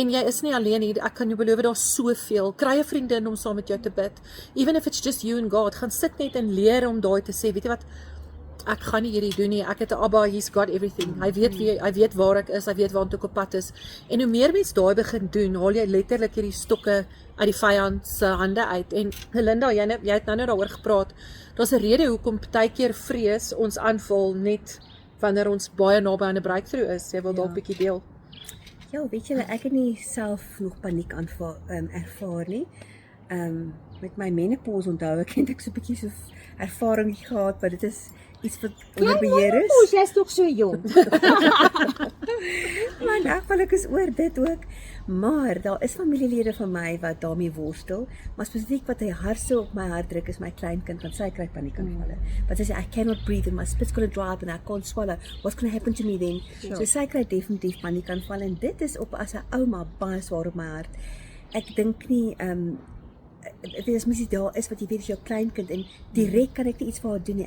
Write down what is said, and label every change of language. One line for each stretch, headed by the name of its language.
Afrikaans: En jy is nie alleen nie, ek kan jou beloof, daar soveel, kry 'n vriendin om saam met jou te bid,
English: even if it's just you and God,
Afrikaans: gaan sit net en leer om daai te sê, weet jy wat, ek gaan nie hierdie doen nie, ek het 'n Abba,
English: he's got everything,
Afrikaans: hy weet waar ek is, hy weet waar ek op pad is, en hoe meer mens daai begin doen, haal jy letterlik hierdie stokke uit die vyand se hande uit, en Linda, jy het nou daaroor gepraat, daar's 'n rede hoekom partykeer vrees ons aanval, net wanneer ons baie naby aan 'n breakthrough is, jy wil dalk bietjie deel. Ja, weet julle, ek het nie self nog paniek ervaar nie. Met my menopause onthou ek het so 'n bietjie so ervaring gehad, maar dit is iets wat onder beheer is. Jy's nog so jong. Maar in elk geval ek is oor dit ook. Maar daar is familielede van my wat daarmee worstel, maar spesifiek wat hy hart so op my hart druk is my kleinkind, want sy kry paniekaanvalle. Want sy sê
English: I cannot breathe and my spit's gonna dry up and I can't swallow. What's gonna happen to me then?
Afrikaans: So sy kry definitief paniekaanvalle, en dit is op as 'n ouma baie swaar op my hart. Ek dink nie as mens daar is wat jy weet is jou kleinkind en direk kan ek nie iets vir haar doen nie.